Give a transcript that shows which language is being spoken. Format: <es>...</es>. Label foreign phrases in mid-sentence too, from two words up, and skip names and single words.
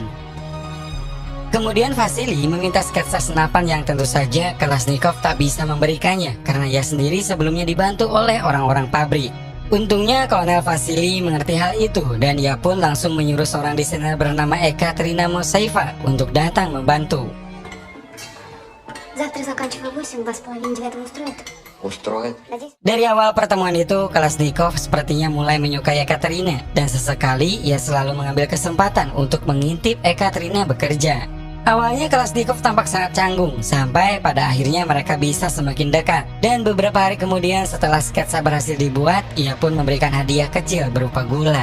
<id>Kemudian Vasily meminta sketsa senapan yang tentu saja Kalashnikov tak bisa memberikannya karena ia sendiri sebelumnya dibantu oleh orang-orang pabrik. Untungnya Kolonel Vasily mengerti hal itu dan ia pun langsung menyuruh seorang desainer bernama Ekaterina Mosaeva untuk datang membantu.</id> <ru>Завтра заканчиваю 8, 2,5 устроит? Устроит. Надеюсь.</ru> <id>Dari awal pertemuan itu, Kalashnikov sepertinya mulai menyukai Ekaterina dan sesekali ia selalu mengambil kesempatan untuk mengintip Ekaterina bekerja. Awalnya Kalashnikov tampak sangat canggung sampai pada akhirnya mereka bisa semakin dekat. Dan beberapa hari kemudian setelah sketsa berhasil dibuat, ia pun memberikan hadiah kecil berupa gula.</id>